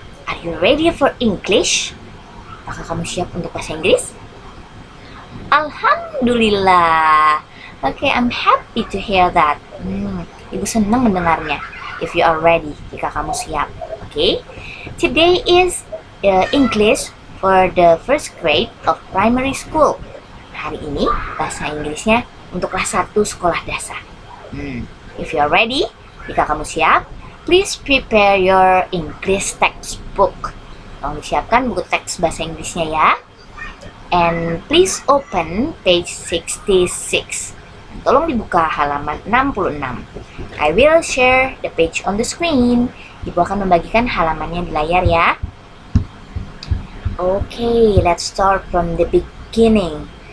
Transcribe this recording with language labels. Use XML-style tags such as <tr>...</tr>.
<en>Are you ready for English?</en> <id>Apakah kamu siap untuk bahasa Inggris? Alhamdulillah.</id> <en>Okay, I'm happy to hear that.</en> <id>Ibu senang mendengarnya.</id> <en>If you are ready,</en> <id>jika kamu siap.</id> <en>Okay. Today is English for the first grade of primary school.</en> <id>Hari ini bahasa Inggrisnya untuk kelas 1 sekolah dasar.</id> <en>If you are ready,</en> <id>jika kamu siap,</id> <en>please prepare your English textbook.</en> <id>Tolong disiapkan buku teks bahasa Inggrisnya ya.</id> <en>And please open page 66.</en> <id>Tolong dibuka halaman 66.</id> <en>I will share the page on the screen.</en> <id>Ibu akan membagikan halamannya di layar ya.</id> <en>Okay, let's start from the beginning.</en>